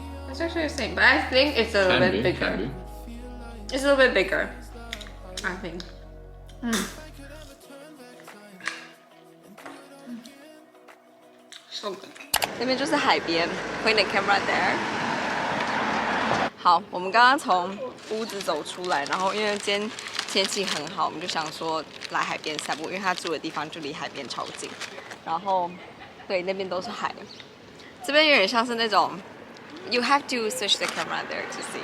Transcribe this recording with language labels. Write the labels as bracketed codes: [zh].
[en] It's actually the same, but I think it's a little bit bigger. Can be. It's a little bit bigger, I think. So good. [zh] 那边就是海边 [en] ，Point the camera there. [zh] 好，我们刚刚从屋子走出来，然后因为今天天气很好，我们就想说来海边散步，因为他住的地方就离海边超近。然后，对，那边都是海，这边有点像是那种 ， [en] You have to switch the camera there to see.